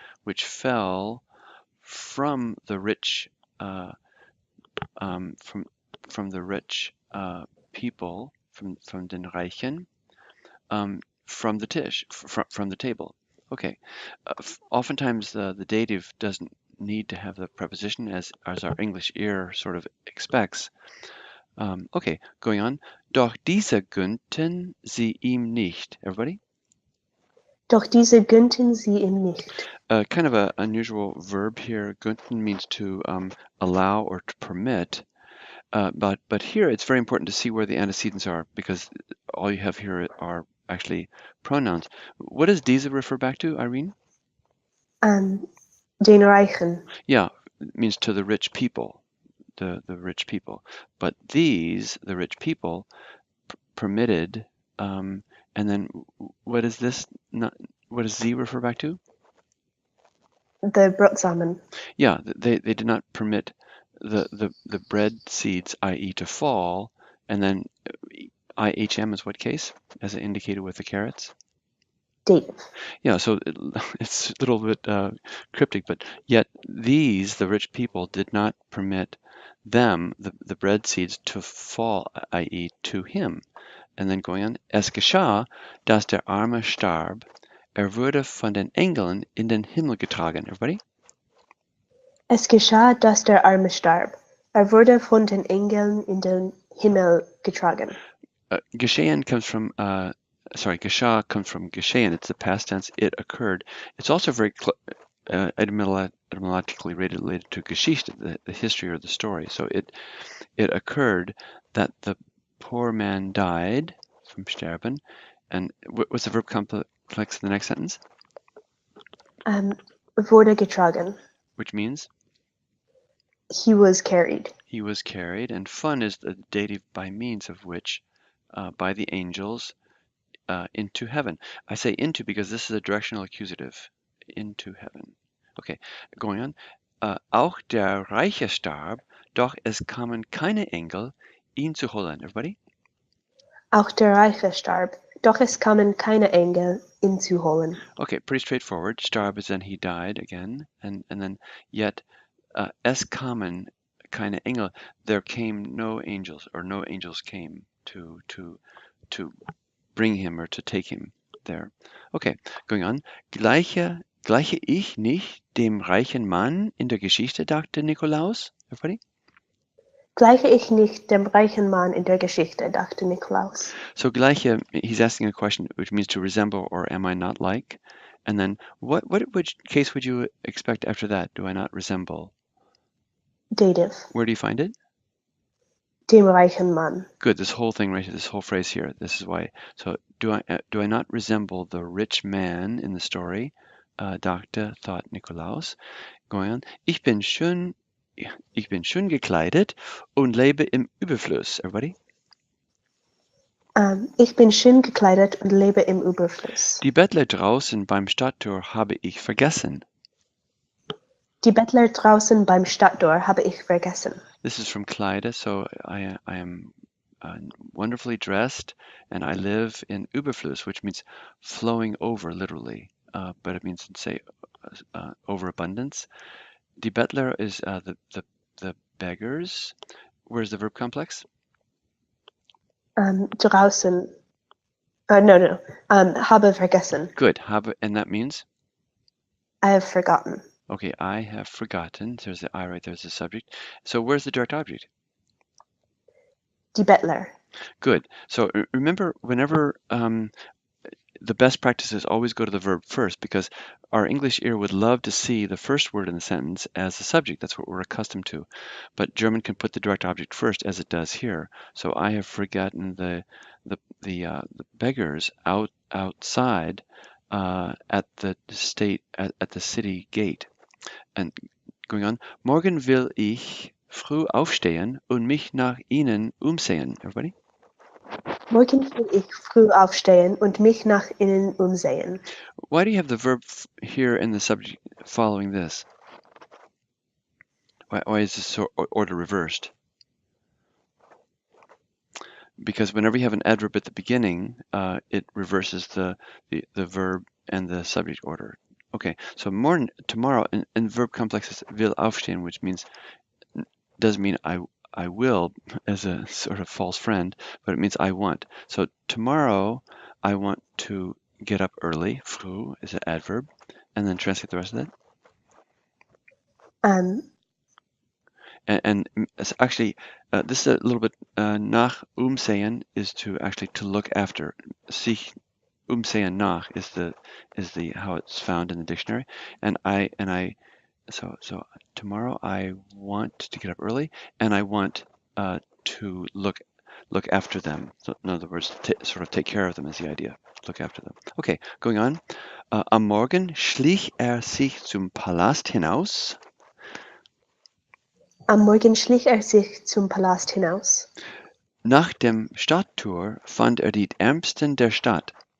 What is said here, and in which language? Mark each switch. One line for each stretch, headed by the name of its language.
English: Which fell from the rich, from the rich people, from
German: den Reichen,
English: from the tisch, from the table. Okay. Oftentimes the dative doesn't need to have the preposition as our English ear sort of expects. Okay, going on.
German: Doch diese gönnten sie ihm nicht.
English: Everybody?
German: Doch diese gönnten sie ihm nicht.
English: Kind of an unusual verb here. Gönnten means to allow or to permit. But here it's very important to see where the antecedents are because all you have here are actually pronouns. What does diese refer back to, Irene?
German: Den Reichen.
English: Yeah, it means to the rich people, the rich people. But these, the rich people, permitted, and then what is this? What does sie refer back to? The Brotsamen. Yeah, they did not permit the bread seeds, i.e. to fall, and then IHM is what case, as indicated with the carrots? Dative. Yeah, so it's a little bit cryptic, but yet these, the rich people, did not permit them, the bread seeds, to fall, i.e. to him. And then going on,
German: es geschah, dass der Arme starb, wurde von den Engeln in den Himmel getragen.
English: Everybody?
German: Es geschah, dass der Arme starb. Wurde von den Engeln in den Himmel getragen.
English: Geschehen comes from, geschah comes from geschehen. It's the past tense. It occurred. It's also very etymologically related to Geschichte, the history or the story. So it occurred that the poor man died from sterben, and what's the verb complex in the next sentence?
German: Wurde getragen.
English: Which means He was carried. he was carried, and fun is the dative by means of which, by the angels, into heaven. I say into because this is a directional accusative. Into heaven. Okay, going on.
German: Auch der Reiche starb, doch es kamen keine Engel, ihn zu holen.
English: Everybody?
German: Auch der Reiche starb, doch es kamen keine Engel, ihn zu holen.
English: Okay, pretty straightforward. Starb is then he died again, and then yet
German: es kamen keine Engel.
English: There came no angels, or no angels came to bring him or to take him there. Okay, going on.
German: Gleiche ich nicht dem reichen Mann in der Geschichte, dachte Nikolaus.
English: Everybody?
German: Gleiche ich nicht dem reichen Mann in der Geschichte, dachte Nikolaus.
English: So gleiche, he's asking a question which means to resemble or am I not like? And then which case would you expect after that? Do I not resemble? Dative. Where do you find it?
German: Dem reichen Mann.
English: Good, this whole thing right here, this whole phrase here. This is why. So do I not resemble the rich man in the story? Dachte, thought Nikolaus. Going on.
German: Ich bin schön gekleidet und lebe im Überfluss.
English: Everybody?
German: Ich bin schön gekleidet und lebe im Überfluss. Die Bettler draußen beim Stadttor habe ich vergessen. Die Bettler draußen beim Stadttor habe ich vergessen.
English: This is from Kleide, so I am wonderfully dressed and I live in Überfluss, which means flowing over literally, but it means to say overabundance. Die Bettler is the beggars. Where's the verb complex?
German: Draußen. No. Habe vergessen.
English: Good. Habe, and that means? I have forgotten. Okay, I have forgotten. There's the I right there's the subject. So where's the direct object?
German: Die Bettler.
English: Good. So remember, whenever the best practice is always go to the verb first, because our English ear would love to see the first word in the sentence as the subject. That's what we're accustomed to. But German can put the direct object first, as it does here. So I have forgotten the beggars outside at the city gate. And going on,
German: morgen will ich früh aufstehen und mich nach ihnen umsehen.
English: Everybody?
German: Morgen will ich früh aufstehen und mich nach innen umsehen.
English: Why do you have the verb here in the subject following this? Why is this order reversed? Because whenever you have an adverb at the beginning, it reverses the verb and the subject order. Okay, so tomorrow, and verb complex is will aufstehen, which means doesn't mean I will as a sort of false friend, but it means I want. So tomorrow I want to get up early. Früh is an adverb, and then translate the rest of that. And actually, this is a little bit nach umsehen is to actually to look after. Sich umsehen nach is the how it's found in the dictionary. And I so tomorrow I want to get up early, and I want to look after them. So in other words, sort of take care of them is the idea. Look after them. Okay, going on.
German: Am Morgen schlich sich zum Palast hinaus. Am Morgen schlich sich zum Palast hinaus. Nach dem Stadttor fand die Ärmsten der Stadt.